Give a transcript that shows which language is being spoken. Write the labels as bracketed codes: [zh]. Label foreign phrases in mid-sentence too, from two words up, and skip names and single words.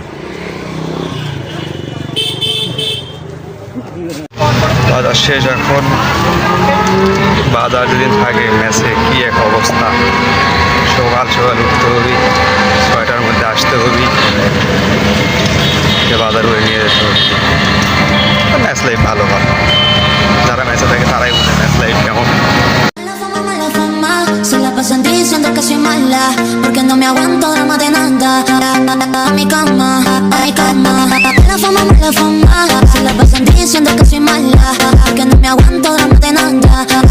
[bn] বাজার শেষ, এখন বাজার যদি থাকে ম্যাচে কি এক অবস্থা। সকাল সকাল উঠতে হবে, 6টার মধ্যে আসতে হবে, বাজার করে নিয়ে যেতে হবে। ম্যাচ লাইফ ভালো হয়, যারা ম্যাচে থাকে তারাই বুঝে ম্যাচ লাইফ কেমন। [es] Se la pasan diciendo que soy mala, porque no me aguanto drama de nada. A mi cama, ay cama. La fama, se la pasan diciendo que soy mala, porque no me aguanto drama de nada.